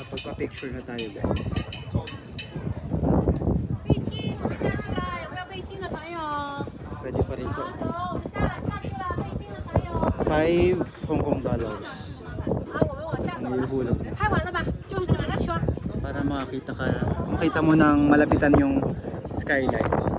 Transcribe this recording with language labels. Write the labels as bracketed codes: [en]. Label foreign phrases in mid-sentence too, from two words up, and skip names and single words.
[tl] Magpa-picture na tayo guys. [zh] 贝青，我们下去啦，有没有贝青的朋友？ [tl] Pwede pa rin to. [zh] 走，我们下去啦，贝青的朋友。 [en] 5 Hong Kong dollars. [zh] 啊，我们往下走了。 [tl] Nahihulog. [zh] 拍完了吧？就是这么一圈。 [tl] Para makita mo ng malapitan yung skyline.